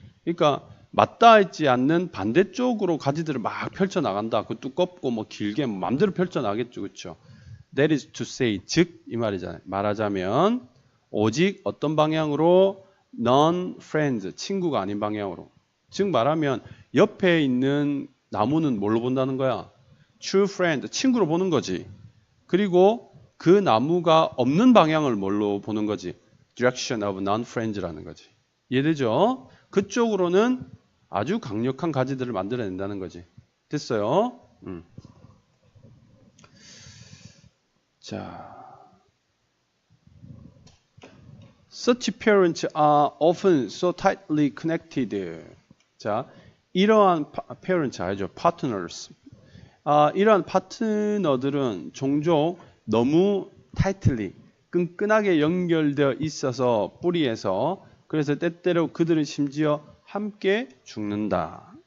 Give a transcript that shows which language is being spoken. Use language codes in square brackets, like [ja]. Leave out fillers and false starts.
[ko] 그러니까 맞닿아 있지 않는 반대쪽으로 가지들을 막 펼쳐나간다. 그 두껍고 뭐 길게 마음대로 펼쳐나겠죠. 그렇죠? [en] That is to say, [ko] 즉 이 말이잖아요. 말하자면 오직 어떤 방향으로? non-friends, 친구가 아닌 방향으로. 즉 말하면 옆에 있는 나무는 뭘로 본다는 거야? true friend, 친구로 보는 거지. 그리고 그 나무가 없는 방향을 뭘로 보는 거지? [en] direction of non-friends라는 거지. [ko] 이해되죠? 그쪽으로는 아주 강력한 가지들을 만들어낸다는 거지. 됐어요? [en] 자, such parents are often so tightly connected. [ko] 자, 이러한 parents 알죠? [en] partners. [ko] 이러한 파트너들은 종종 너무 tightly, 끈끈하게 연결되어 있어서 뿌리에서, 그래서 때때로 그들은 심지어 함께 죽는다.